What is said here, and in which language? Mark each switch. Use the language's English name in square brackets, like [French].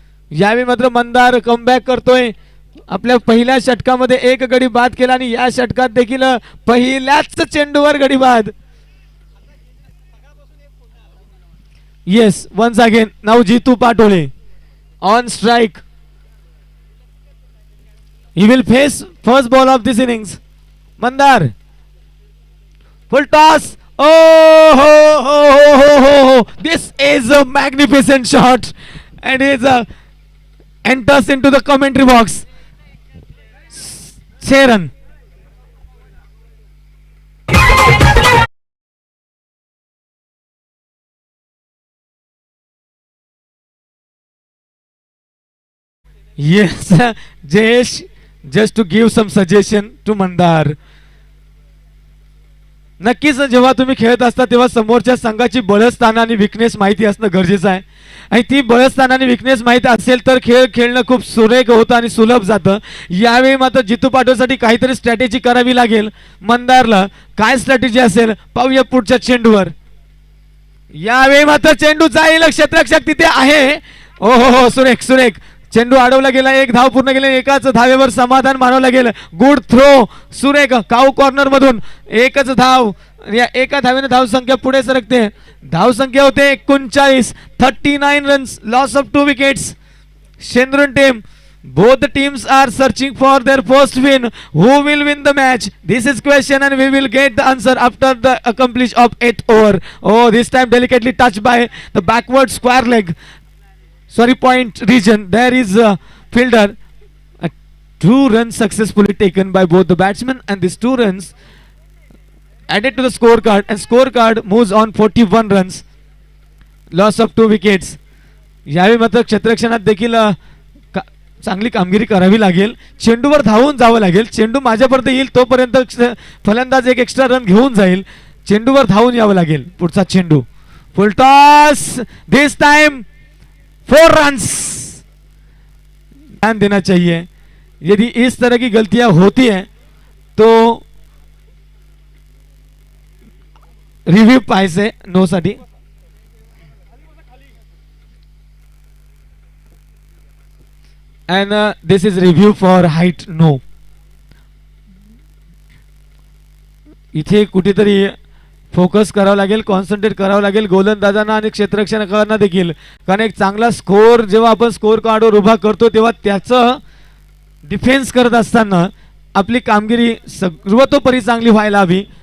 [Marathi] यावेळी मात्र मंदार कमबॅक करतोय. आपल्या पहिल्या षटकामध्ये एक गडी बाद केला आणि या षटकात देखील पहिल्याच चेंडूवर गडी बाद. [English] Yes, once again नाव Jitu Patole on strike. He will face first ball of this innings. Mandar. Full toss. Oh ho ho ho ho ho ho. This is a magnificent shot. And is enters into the commentary box. 6 run. Yes, Jayesh. Just to give some suggestion to Mandar. [Marathi] नक्कीच जेव्हा तुम्ही खेळत असता तेव्हा समोरच्या संघाची बळस्थान आणि weakness माहिती असणं गरजेचं आहे. आणि ती बळस्थान आणि विकनेस माहिती असेल तर खेळ खेळणं खूप सुरेख होतं आणि सुलभ जातं. यावेळी मात्र जितू पाटोसाठी काहीतरी स्ट्रॅटेजी करावी लागेल. मंदारला काय स्ट्रॅटेजी असेल पाहूया पुढच्या चेंडूवर. यावेळी मात्र चेंडू जाईल, क्षेत्ररक्षक तिथे आहे. ओ हो, सुरेख सुरेख. चेंडू अडवला गेला, एक धाव पूर्ण केली, एकाच धावेवर समाधान मानावं लागेल. गुड थ्रो सुरेख काऊ कॉर्नर मधून एकच धाव. या एका धावेने धावसंख्या पुढे सरकते. धावसंख्या होते 39. [English] 39 runs, loss of 2 wickets. शेंद्रुन team, both the teams are searching for their first win. Who will win the match? This is question and we will get the answer after the accomplish of 8 over. Oh, this time delicately touched by the backward square leg. Sorry, point region. There is a fielder. 2 runs successfully taken by both the batsmen, and these 2 runs added to the scorecard, and scorecard moves on 41 runs. Loss of 2 wickets. [Marathi] यावेळी मात्र क्षेत्ररक्षणात देखील चांगली कामगिरी करावी लागेल. चेंडूवर धावून जावं लागेल. चेंडू माझ्यापर्यंत येईल तोपर्यंत फलंदाज एक एक्स्ट्रा रन घेऊन जाईल. चेंडूवर धावून यावं लागेल. पुढचा चेंडू [English] Full toss. This time 4 runs. [Hindi] ध्यान देना चाहिए, यदि इस तरह की गलतियां होती हैं तो [Marathi] रिव्यू पाहिजे नो साठी. [English] and this is review for height no. [Marathi] इथे कुठेतरी फोकस करावं लागेल, कॉन्सन्ट्रेट करावं लागेल गोलंदाजांना आणि क्षेत्ररक्षकांना देखील. कारण एक चांगला स्कोर जेव्हा आपण स्कोर कार्डवर उभा करतो तेव्हा त्याचं डिफेन्स करत असताना आपली कामगिरी सर्वतोपरी चांगली व्हायला हवी.